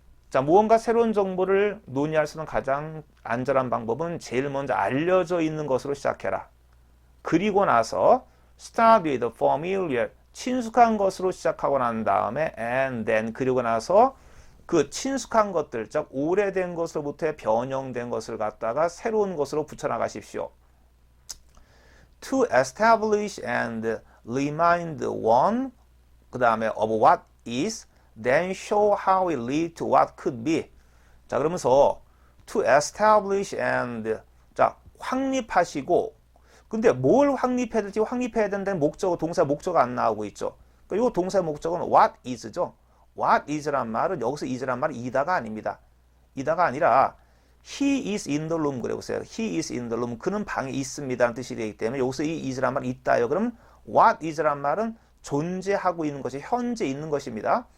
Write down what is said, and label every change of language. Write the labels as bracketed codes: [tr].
[ko] 자, 무언가 새로운 정보를 논의할 수 있는 가장 안전한 방법은 제일 먼저 알려져 있는 것으로 시작해라. 그리고 나서 [en] start with familiar, [ko] 친숙한 것으로 시작하고 난 다음에 [en] and then, [ko] 그리고 나서 그 친숙한 것들, 즉 오래된 것으로부터 변형된 것을 갖다가 새로운 것으로 붙여나가십시오. [en] To establish and remind one, [ko] 그 다음에 [en] of what is, then show how it lead to what could be. [ko] 자, 그러면서 [en] to establish and, [ko] 자, 확립하시고, 근데 뭘 확립해야 될지 확립해야 된다는 목적어, 동사 목적어가 안 나오고 있죠. 그러니까 이 동사 목적어는 what is죠. what is란 말은, 여기서 is란 말은 이다가 아닙니다. 이다가 아니라 [en] he is in the room, [ko] 그래 보세요. [en] he is in the room, [ko] 그는 방에 있습니다 라는 뜻이 되기 때문에 여기서 이 is란 말은 있다요. 그럼 what is란 말은 존재하고 있는 것이 현재 있는 것입니다.